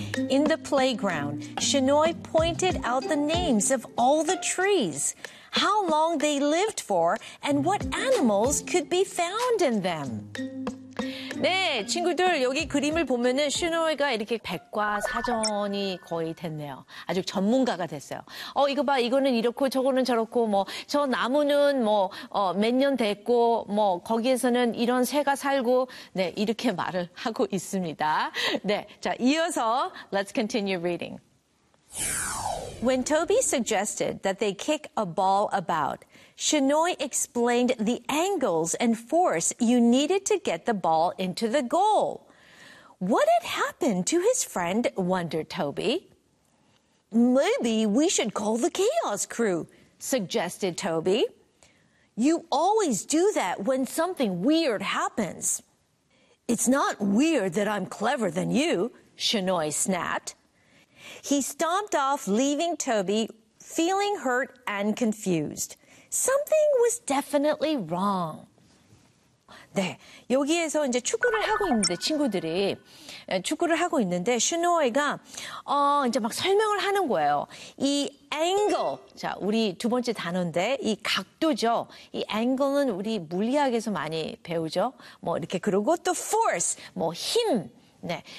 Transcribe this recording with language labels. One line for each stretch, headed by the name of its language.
English: In the playground, Shinoy pointed out the names of all the trees, how long they lived for, and what animals could be found in them.
Korean: 네, 친구들, 여기 그림을 보면은 슈노이가 이렇게 백과사전이 거의 됐네요. 아주 전문가가 됐어요. 이거 봐, 이거는 이렇고, 저거는 저렇고, 뭐, 저 나무는 뭐, 몇년 됐고, 뭐, 거기에서는 이런 새가 살고, 네, 이렇게 말을 하고 있습니다. 네, 자, 이어서,
English: let's continue reading. When Toby suggested that they kick a ball about, Shinoy explained the angles and force you needed to get the ball into the goal. What had happened to his friend, wondered Toby. Maybe we should call the chaos crew, suggested Toby. You always do that when something weird happens. It's not weird that I'm clever than you, Shinoy snapped. He stomped off, leaving Toby feeling hurt and confused. Something was definitely wrong.
Korean: 네, 여기에서 이제 축구를 하고 있는데 친구들이 축구를 하고 있는데 슈노이가 이제 막 설명을 하는 거예요. 이 angle, 자 우리 두 번째 단어인데 이 각도죠. 이 angle는 우리 물리학에서 많이 배우죠. 뭐 이렇게 그러고 또 force, 뭐 힘. 네.